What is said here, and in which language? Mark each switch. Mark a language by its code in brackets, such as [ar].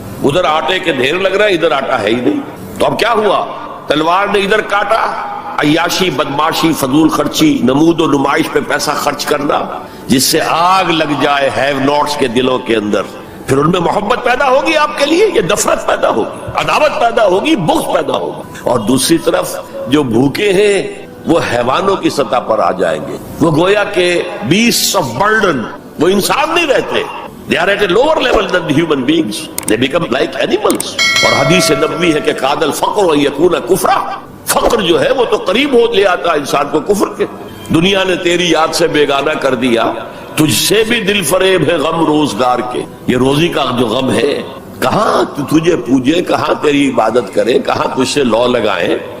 [ur] ادھر آٹے کے ڈھیر لگ رہا ہے، ادھر آٹا ہے ہی نہیں. تو اب کیا ہوا؟ تلوار نے ادھر کاٹا، عیاشی، بدماشی، فضول خرچی، نمود و نمائش پہ پیسہ خرچ کرنا، جس سے آگ لگ جائے ہیو ناٹس کے دلوں کے اندر. پھر ان میں محبت پیدا ہوگی آپ کے لیے، یہ نفرت پیدا ہوگی، عداوت پیدا ہوگی، بغض پیدا ہوگا. اور دوسری طرف جو بھوکے ہیں وہ حیوانوں کی سطح پر آ جائیں گے. وہ گویا کہ [en] beasts of burden، [ur] وہ انسان نہیں رہتے. [en] They are at a lower level than the human beings. They become like animals. [ur] اور حدیث نبوی ہے کہ [ar] قاد الفقر ان یکون کفرا، [ur] فقر جو ہے وہ تو قریب ہو لے آتا ہے انسان کو کفر کے. دنیا نے تیری یاد سے بیگانہ کر دیا، تجھ سے بھی دل فریب ہے غم روزگار کے. یہ روزی کا جو غم ہے، کہاں تجھے پوجے، کہاں تیری عبادت کرے، کہاں تجھ سے لو لگائیں.